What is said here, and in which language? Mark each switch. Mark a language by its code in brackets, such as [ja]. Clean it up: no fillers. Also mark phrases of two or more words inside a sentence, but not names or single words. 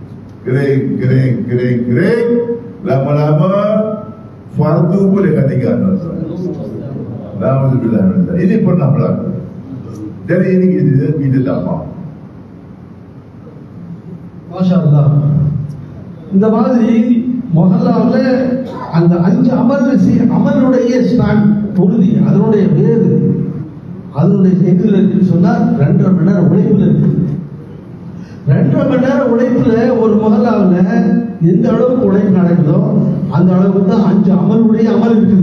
[ms] Kering. Lama-lama fardu pun dia akan tinggal. Alhamdulillah. Ini pernah berlaku. Jadi ini kita tak mahu. [ar] ما شاء الله. [ta] இந்த மாதிரி மொஹல்லாவுல அந்த 5 அமலுடைய ஸ்டாண்ட் உறுதி, அதனுடைய வேறு, அதனுடைய எதுல இருக்குன்னு சொன்னா 2.5 மணி நேரம் உழைப்புல இருக்கு. 2.5 மணி நேரம் உழைப்புல ஒரு மொஹல்லாவுல எந்த அளவுக்கு உழைப்பு நடக்குதோ அந்த அளவுக்கு தான் 5 அமலுடைய அமல் இருக்குது.